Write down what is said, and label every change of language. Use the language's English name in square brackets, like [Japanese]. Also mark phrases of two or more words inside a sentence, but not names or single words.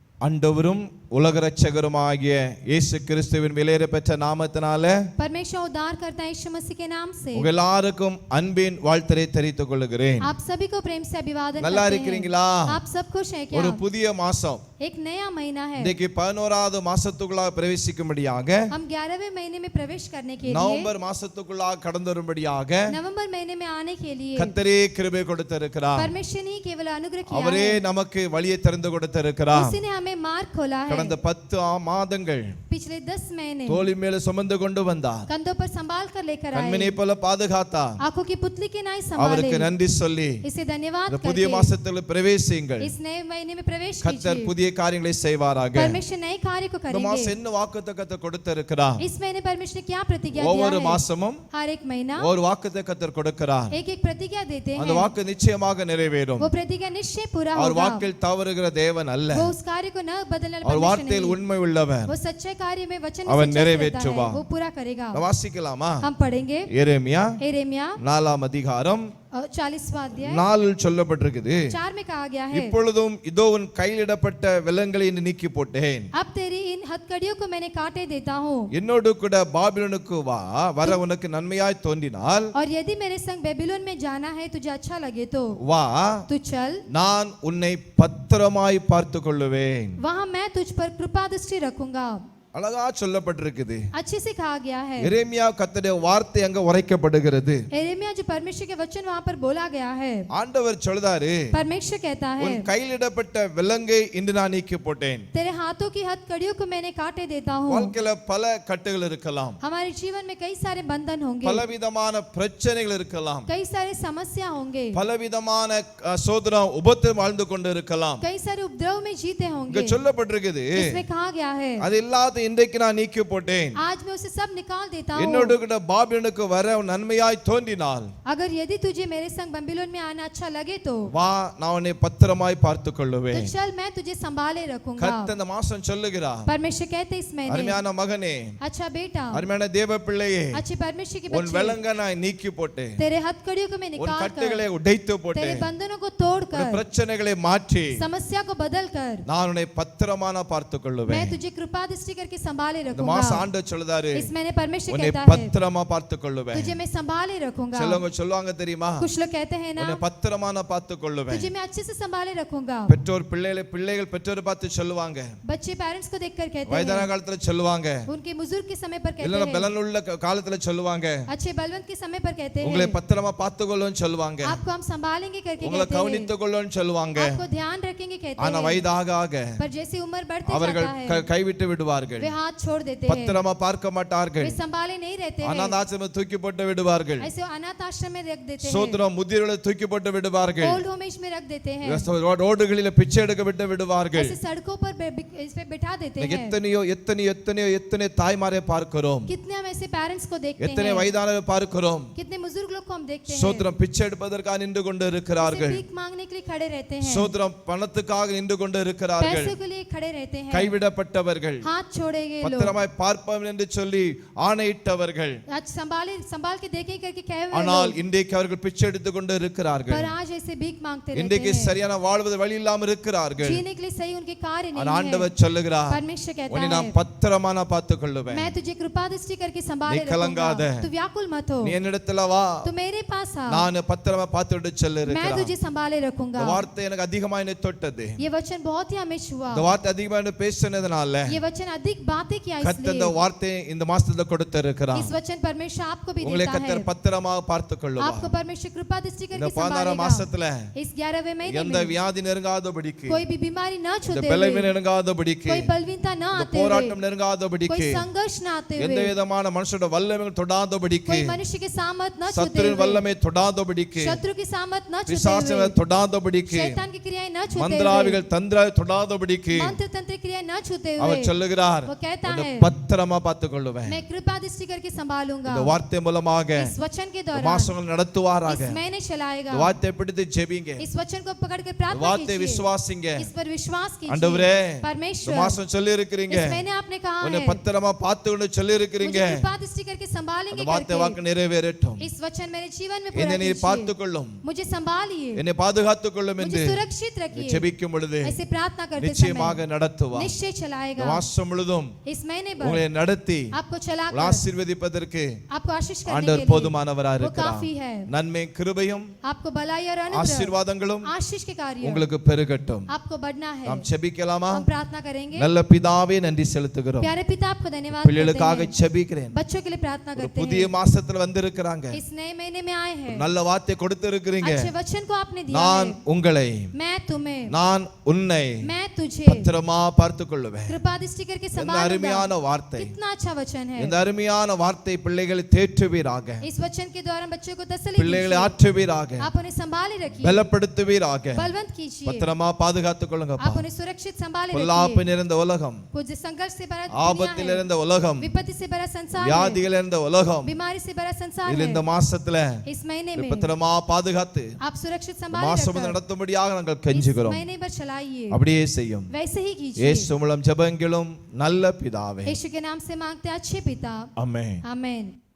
[Tamil] ஆண்டவரும் உலக இரட்சகருமாகிய இயேசு கிறிஸ்துவின் விலையேற பெற்ற நாமத்தினாலே [Hindi] परमेश्वर उद्धार करता है यीशु मसीह के नाम से [Tamil] உங்கள் எல்லாருக்கும் அன்பின் வாழ்த்தை தெரிவித்துக் கொள்கிறேன். [Hindi] आप सभी को प्रेम से अभिवादन [Tamil] நல்லா [Hindi] करते [Tamil] இருக்கீங்களா? [Hindi] हैं। आप सब खुश हैं क्या? [Tamil] ஒரு புதிய மாசம் [Hindi] एक नया महीना है। [Tamil] இன்னைக்கு 11வது மாசத்துக்குள்ளாக பிரவேசிக்கும்படியாக [Hindi] हम 11वें महीने में प्रवेश करने के लिए [Tamil] நவம்பர் மாசத்துக்குள்ளாக கடந்து வரும்படியாக [Hindi] नवंबर महीने में आने के लिए [Tamil] கர்த்தரே கிருபை கொடுத்திருக்கிறார். [Hindi] परमेश्वर ने केवल अनुग्रह किया [Tamil] அவரே [Hindi] है। [Tamil] நமக்கு வழியை திறந்து கொடுத்திருக்கிறார். [Hindi] उसी ने हमें मार्ग खोला है। [Tamil] கடந்த 10 மாதங்கள் [Hindi] पिछले 10 महीने [Tamil] தோளி மேல சுமந்து கொண்டு வந்தார். [Hindi] कंधों पर संभाल कर लेकर आए। [Tamil] கண்மணியை போல பாதுகாத்தார். [Hindi] आंखों की पुतली के नाई संभाले। [Tamil] அவருக்கு நன்றி சொல்லி [Hindi] इसे धन्यवाद [Tamil] இந்த புதிய [Hindi] करके [Tamil] மாசத்துல பிரவேசியுங்கள். [Hindi] इस नए महीने में प्रवेश [Tamil] கர்த்தர் [Hindi] कीजिए। [Tamil] புதிய காரியங்களை செய்வாராக. [Hindi] परमेश्वर नए कार्य को [Tamil] இந்த மாசம் [Hindi] करेंगे। [Tamil] என்ன வாக்குத்தத்தத்தை கொடுத்திருக்கிறார்? [Hindi] इस महीने परमेश्वर ने क्या प्रतिज्ञा दिया [Tamil] ஒவ்வொரு [Hindi] है? [Tamil] மாசமும் [Hindi] हर एक महीना [Tamil] ஒரு வாக்குத்தத்தத்தை கர்த்தர் கொடுக்கிறார். [Hindi] एक एक प्रतिज्ञा देते [Tamil] அந்த [Hindi] हैं। [Tamil] வாக்கு நிச்சயமாக நிறைவேறும். [Hindi] वो प्रतिज्ञा निश्चय पूरा [Tamil] அவர் [Hindi] होगा। [Tamil] வாக்கில் தவறுகிற தேவன் அல்ல. [Hindi] वो उस कार्य को न बदलने वाला [Tamil] அவர் [Hindi] परमेश्वर [Tamil] வார்த்தையில் [Hindi] नहीं। [Tamil] உண்மை உள்ளவர். [Hindi] वो सच्चे कार्य में वचन में [Tamil] அவன் [Hindi] सच्चा रहता [Tamil] நிறைவேற்றுவார். [Hindi] है। वो पूरा करेगा। [Tamil] வாசிக்கலாமா? [Hindi] हम पढ़ेंगे [Tamil] எரேமியா [Hindi] यिर्मयाह [Tamil] 4ஆம் அதிகாரம் [Hindi] 40वां अध्याय [Tamil] 4 சொல்லப்பட்டிருக்குது. [Hindi] 4 में कहा गया है, [Tamil] இப்பொழுதும் இதோ உன் கையிடப்பட்ட விலங்குகளை நீக்கி போட்டேன். [Hindi] अब तेरी इन हथकड़ियों को मैंने काटे देता हूँ। [Tamil] என்னோடு கூட பாபிலோனுக்கு வர உனக்கு நன்மையாய் தோன்றினால் [Hindi] और यदि मेरे संग बेबीलोन में जाना है तुझे अच्छा लगे तो [Tamil] வா, [Hindi] तू चल। [Tamil] நான் உன்னை பத்திரமாய் பார்த்து கொள்ளுவேன். [Hindi] वहाँ मैं तुझ पर कृपा दृष्टि रखूंगा। [Tamil] அழகா சொல்லப்பட்டிருக்குது. [Hindi] अच्छे से कहा गया है। [Tamil] எரேமியா கர்த்தருடைய வார்த்தை அங்க உரைக்கப்படுகிறது. [Hindi] यिर्मयाह जो परमेश्वर के वचन वहाँ पर बोला गया है। [Tamil] ஆண்டவர் சொல்றாரு, [Hindi] परमेश्वर कहता है, [Tamil] உன் கையிடப்பட்ட விலங்கை இன்று நான் நீக்கி போட்டேன். [Hindi] तेरे हाथों की हथकड़ियों को मैंने काटे देता हूँ। [Tamil] வாழ்க்கையில பல கட்டுகள் இருக்கலாம். [Hindi] हमारे जीवन में कई सारे बंधन होंगे, [Tamil] பலவிதமான பிரச்சனைகள் இருக்கலாம். [Hindi] कई सारे समस्या होंगे, [Tamil] பலவிதமான சோதனை உபத்திரம் வாழ்ந்து கொண்டு இருக்கலாம். [Hindi] कई सारे उपद्रव में जीते [Tamil] இங்க [Hindi] होंगे। [Tamil] சொல்லப்பட்டிருக்குது, [Hindi] इसमें कहा गया है, [Tamil] அது இல்லாத இன்றைக்கு நான் நீக்கி போட்டேன். [Hindi] आज मैं उसे सब निकाल देता हूँ। [Tamil] என்னோடு கூட பாபிலோனுக்கு வர நன்மையாய் தோன்றினால் [Hindi] अगर यदि तुझे मेरे संग बेबीलोन में आना अच्छा लगे तो [Tamil] வா, நான் உன்னை பத்திரமாய் பார்த்து [Hindi] तो [Tamil] கொள்ளுவேன். [Hindi] चल, मैं तुझे संभाले रखूंगा। [Tamil] கர்த்தர் இந்த மாசம் சொல்லுகிறார், [Hindi] परमेश्वर कहते इस महीने, [Tamil] அருமையான மகனே, [Hindi] अच्छा बेटा, [Tamil] அருமையான தேவ பிள்ளையே, [Hindi] अच्छे परमेश्वर के [Tamil] உன் [Hindi] बच्चे, [Tamil] விலங்கை நான் நீக்கி போட்டேன். [Hindi] तेरे हथकड़ियों को मैं [Tamil] உன் [Hindi] निकाल कर, [Tamil] கட்டுகளை உடைத்து [Hindi] तेरे [Tamil] போட்டேன். [Hindi] बंधनों को तोड़ [Tamil] உன் [Hindi] कर, [Tamil] பிரச்சனைகளை மாற்றி [Hindi] समस्या को बदल कर [Tamil] நான் உன்னை பத்திரமான பார்த்து [Hindi] मैं [Tamil] கொள்ளுவேன். [Hindi] तुझे कृपा दृष्टि करके संभाले [Tamil] இந்த [Hindi] रखूंगा। [Tamil] மாசம் ஆண்டவர் சொல்லுதாரு, [Hindi] इस महीने परमेश्वर [Tamil] உன்னை [Hindi] कहता है, [Tamil] பத்திரமா பார்த்து கொள்ளுவேன். [Hindi] तुझे मैं संभाले रखूंगा। [Tamil] சிலவங்க சொல்லுவாங்க தெரியுமா, [Hindi] कुछ लोग कहते हैं [Tamil] உன்னை [Hindi] ना, [Tamil] பத்திரமான பார்த்து கொள்ளுவேன். [Hindi] तुझे मैं अच्छे से संभाले रखूंगा। [Tamil] பெற்றோர் பிள்ளைகள் பெற்றோர் பார்த்து சொல்லுவாங்க, [Hindi] बच्चे पेरेंट्स को देखकर कहते [Tamil] வயதான [Hindi] हैं, [Tamil] காலத்துல சொல்லுவாங்க, [Hindi] उनके बुजुर्ग के समय पर कहते [Tamil] இல்லைன்னா [Hindi] हैं, [Tamil] பலனுள்ள காலத்துல சொல்லுவாங்க, [Hindi] अच्छे बलवंत के समय पर कहते [Tamil] உங்களை [Hindi] हैं, [Tamil] பத்திரமா பார்த்துக்கொள்ளுன்னு சொல்லுவாங்க, [Hindi] आपको हम संभालेंगे करके [Tamil] உங்களை [Hindi] कहते हैं, [Tamil] கவனித்துக் கொள்ளுன்னு சொல்லுவாங்க. [Hindi] आपको ध्यान रखेंगे कहते [Tamil] ஆனா [Hindi] हैं, [Tamil] வயதாக ஆக [Hindi] पर जैसे उम्र बढ़ते [Tamil] அவர்கள் [Hindi] जाता है [Tamil] கைவிட்டு விடுவார்கள். [Hindi] वे हाथ छोड़ देते हैं, [Tamil] பத்திரமா பார்க்க மாட்டார்கள். [Hindi] वे संभाले नहीं रहते हैं, [Tamil] அனாதாசிரம தூக்கி போட்டு விடுவார்கள். [Hindi] ऐसे अनाथ आश्रम में रख देते हैं, [Tamil] சோதரம் முதிர்களை தூக்கி போட்டு விடுவார்கள். [English] old home age [Hindi] में रख देते हैं, [Tamil] ரோடுகளில பிச்சை எடுக்க விட்டு விடுவார்கள். [Hindi] ऐसे सड़कों पर इस पे बिठा देते हैं। [Tamil] எத்தனை தாய்மாரை பார்க்கிறோம், [Hindi] कितने हम ऐसे पेरेंट्स को देखते [Tamil] எத்தனை [Hindi] हैं, [Tamil] வயதானவரை பார்க்கிறோம். [Hindi] कितने बुजुर्ग लोग को हम देखते हैं, [Tamil] சோதரம் பிச்சை எடுப்பதற்காக நின்று கொண்டு [Hindi] ऐसे [Tamil] இருக்கிறார்கள். [Hindi] भीख मांगने के लिए खड़े रहते हैं, [Tamil] சோதரம் பணத்துக்காக நின்று கொண்டு இருக்கிறார்கள். [Hindi] पैसों के लिए खड़े रहते हैं, [Tamil] கைவிடப்பட்டவர்கள், [Hindi] हाथ छोड़े गए लोग, [Tamil] பத்திரமாய் பார்ப்போம் என்று சொல்லி ஆணையிட்டவர்கள். [Hindi] आज संभाल के देखें करके कहे हुए [Tamil] ஆனால் [Hindi] लोग, [Tamil] இன்றைக்கு அவர்கள் பிச்சை எடுத்துக் கொண்டு இருக்கிறார்கள். [Hindi] पर आज ऐसे भीख मांगते रहते [Tamil] இன்றைக்கு [Hindi] हैं, [Tamil] சரியான வாழ்வது வழி இல்லாமல் இருக்கிறார்கள். [Hindi] जीने के लिए सही उनके कार्य [Tamil] ஆனா [Hindi] नहीं है। [Tamil] ஆண்டவர் சொல்லுகிறார், [Hindi] परमेश्वर कहता [Tamil] உன்னை நான் [Hindi] है, [Tamil] பத்திரமா நான் பார்த்துக் கொள்ளுவேன். [Hindi] मैं तुझे कृपा दृष्टि करके संभाले [Tamil] நீ கலங்காத. [Hindi] रखूंगा, तू व्याकुल मत हो, [Tamil] நீ என்னிடத்துல வா, [Hindi] तू मेरे पास आ, [Tamil] நான் பத்திரமா பார்த்துட்டு [Hindi] मैं [Tamil] சொல்லிருக்கிறேன். [Hindi] तुझे संभाले [Tamil] இந்த [Hindi] रखूंगा। [Tamil] வார்த்தை எனக்கு அதிகமா என்னை தொட்டது. [Hindi] ये वचन बहुत ही हमें छुआ, [Tamil] இந்த வார்த்தை அதிகமா என்ன பேசினதுனால [Hindi] ये वचन अधिक बातें किया, [Tamil] கர்த்தர் இந்த [Hindi] इसलिए [Tamil] வார்த்தையை இந்த மாசத்துல கொடுத்திருக்கிறார். [Hindi] इस वचन परमेश्वर आपको भी [Tamil] உங்களை [Hindi] देता है, [Tamil] கர்த்தர் பத்திரமாக பார்த்துக் கொள்ளுவார். [Hindi] आपको परमेश्वर कृपा दृष्टि [Tamil] இந்த [Hindi] करके [Tamil] 16 [Hindi] संभालेगा। [Tamil] மாசத்துல [Hindi] इस 11वें महीने [Tamil] எந்த [Hindi] में [Tamil] வியாதி நெருங்காதபடிக்கு, [Hindi] कोई भी बीमारी न [Tamil] இந்த [Hindi] छूते [Tamil] பலவீனம் [Hindi] हुए, [Tamil] நெருங்காதபடிக்கு, [Hindi] कोई बलवीनता न [Tamil] இந்த [Hindi] आते हुए, [Tamil] போராட்டம் நெருங்காதபடிக்கு, [Hindi] कोई संघर्ष न आते [Tamil] எந்த [Hindi] हुए, [Tamil] விதமான மனுஷனோட வல்லமைகள் தொடாதபடிக்கு, [Hindi] कोई मनुष्य के सामर्थ न छूते [Tamil] சத்துருவின் [Hindi] हुए, [Tamil] வல்லமை தொடாதபடிக்கு, [Hindi] शत्रु की सामर्थ न छूते [Tamil] பிசாசின் [Hindi] हुए, [Tamil] தொடாதபடிக்கு, [Hindi] शैतान की क्रियाएं न छूते हुए, [Tamil] மந்திராவிகள் தந்திராவை தொடாதபடிக்கு [Hindi] मंत्र तंत्र क्रियाएं न छूते हुए, [Tamil] அவர் சொல்லுகிறார், [Hindi] वो कहता [Tamil] உன்னை [Hindi] है [Tamil] பத்திரமா பார்த்துக்கொள்ளுவேன். [Hindi] मैं कृपा दृष्टि करके संभालूंगा. [Tamil] இந்த வார்த்தை மூலமாக [Hindi] इस वचन के [Tamil] இந்த [Hindi] द्वारा [Tamil] மாசங்கள் நடத்துவாராக. [Hindi] इस महीने चलाएगा. [Tamil] இந்த வார்த்தை பிடித்து ஜெபிங்க. [Hindi] इस वचन को पकड़ कर [Tamil] இந்த [Hindi] प्रार्थना [Tamil] வார்த்தை [Hindi] कीजिए. [Tamil] விசுவாசிங்க. [Hindi] इस पर विश्वास कीजिए. [Tamil] ஆண்டவரே இந்த [Hindi] परमेश्वर [Tamil] மாசம் சொல்லி இருக்கிறீங்க, [Hindi] इस महीने आपने कहा [Tamil] உன்னை [Hindi] है [Tamil] பத்திரமா பார்த்துக்கொண்டு சொல்லி இருக்கிறீங்க. [Hindi] मुझे कृपा दृष्टि करके संभालेंगे [Tamil] அந்த வார்த்தை [Hindi] करके. [Tamil] வாக்கு நிறைவேறட்டும். [Hindi] इस वचन मेरे जीवन में पूरा [Tamil] என்னை நீர் [Hindi] कीजिए. [Tamil] பார்த்துக்கொள்ளும், [Hindi] मुझे संभालिए, [Tamil] என்னை பாதுகாத்துக் கொள்ளும் என்று [Hindi] मुझे सुरक्षित रखिए. [Tamil] ஜெபிக்கும் பொழுது [Hindi] ऐसे प्रार्थना करते [Tamil] நிச்சயமாக [Hindi] समय [Tamil] நடத்துவார். [Hindi] निश्चय [Tamil] இந்த [Hindi] चलाएगा. [Tamil] மாசம் முழுதும் [Hindi] इस महीने [Tamil] உங்களை [Hindi] भर [Tamil] நடத்தி [Hindi] आपको [Tamil] உங்களை [Hindi] चलाकर [Tamil] ஆசீர்வதிப்பதற்கு [Hindi] आपको आशीष करने के [Tamil] ஆண்டவர் [Hindi] लिए [Tamil] போதுமானவரா [Hindi] वो [Tamil] இருக்கிறார். [Hindi] काफी है. [Tamil] நன்மை கிருபையும் [Hindi] आपको भलाई और अनुग्रह [Tamil] ஆசீர்வாதங்களும் [Hindi] आशीष के कार्य [Tamil] உங்களுக்கு பெருகட்டும். [Hindi] आपको बढ़ना है. [Tamil] நாம் ஜெபிக்கலாமா? [Hindi] हम प्रार्थना करेंगे. [Tamil] நல்ல பிதாவே நன்றி செலுத்துகிறோம். [Hindi] प्यारे पिता आपको धन्यवाद करते [Tamil] பிள்ளைகளுக்காக [Hindi] हैं. [Tamil] ஜெபிக்கிறேன். [Hindi] बच्चों के लिए प्रार्थना [Tamil] ஒரு [Hindi] करते [Tamil] புதிய [Hindi] हैं. [Tamil] மாசத்துல வந்திருக்கிறாங்க. [Hindi] इस नए महीने में आए हैं. [Tamil] நல்ல வார்த்தை கொடுத்திருக்கிறீங்க. [Hindi] अच्छे वचन को आपने दिया [Tamil] நான் [Hindi] है. [Tamil] உங்களை, [Hindi] मैं तुम्हें, [Tamil] நான் உன்னை [Hindi] मैं तुझे [Tamil] பத்திரமா பார்த்துக் கொள்ளுவேன். [Hindi] कृपा दृष्टि करके [Tamil] இந்த [Hindi] संभालूंगा. [Tamil] அருமையான வார்த்தை, [Hindi] कितना अच्छा वचन है. [Tamil] இந்த அருமையான வார்த்தை பிள்ளைகளை தேற்றுவீராக, [Hindi] इस वचन के द्वारा बच्चों को तसल्ली [Tamil] பிள்ளைகளை [Hindi] दीजिए. [Tamil] ஆற்றுவீராக, [Hindi] आप उन्हें संभाले रखिए, [Tamil] பலப்படுத்துவீராக. [Hindi] बलवंत कीजिए. [Tamil] பத்திரமா பாதுகாத்துக் கொள்ளுங்கப்பா. [Hindi] आप उन्हें सुरक्षित संभाले [Tamil] பொல்லாப்பு [Hindi] रखिए. [Tamil] நிறைந்த உலகம், [Hindi] कुछ संघर्ष से भरा [Tamil] ஆபத்தில் [Hindi] दुनिया है, [Tamil] இருந்த உலகம், [Hindi] विपत्ति से भरा संसार है, [Tamil] வியாதிகள் இருந்த உலகம், [Hindi] बीमारी से भरा संसार [Tamil] இதுல [Hindi] है. [Tamil] இந்த மாசத்துல [Hindi] इस महीने में [Tamil] பத்திரமா பாதுகாத்து [Hindi] आप सुरक्षित [Tamil] இந்த [Hindi] संभाले [Tamil] மாசம் [Hindi] रखकर [Tamil] நடத்தும்படியாக நாங்கள் [Hindi] इस [Tamil] கெஞ்சுகிறோம். [Hindi] महीने भर चलाइए. [Tamil] அப்படியே செய்யும். [Hindi] वैसे ही कीजिए. [Tamil] இயேசு மூலம் ஜெபங்களும் நல்ல பிதாவே. [Hindi] यीशु के नाम से मांगते हैं अच्छे पिता. [Tamil] ஆமென். [Hindi] आमेन.